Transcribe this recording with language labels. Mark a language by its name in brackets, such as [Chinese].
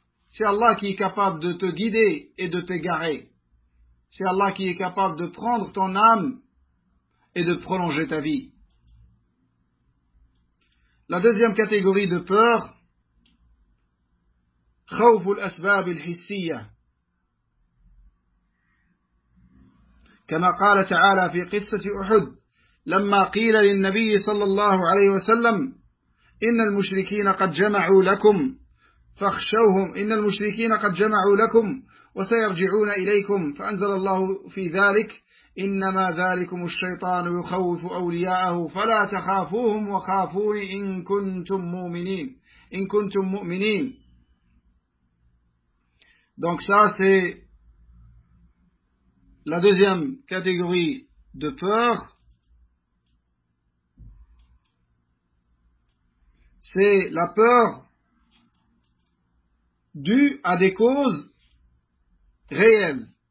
[French] C'est Allah qui est capable de te guider et de t'égarer. C'est Allah qui est capable de prendre ton âme et de prolonger ta vie. La deuxième catégorie de peur, [Arabic] خوف الأسباب الحسية. كما قال تعالى في قصة أحد لما قيل للنبي صلى الله عليه وسلم إن المشركين قد جمعوا لكم فاخشوهم إن المشركين قد جمعوا لكم وسيرجعون إليكم فأنزل الله في ذلك إنما ذلكم الشيطان يخوف أولياءه فلا تخافوهم وخافون إن كنتم مؤمنين إن كنتم مؤمنين. [French] Donc ça, c'est la deuxième catégorie de peur. C'est la peur due à des causes réelles.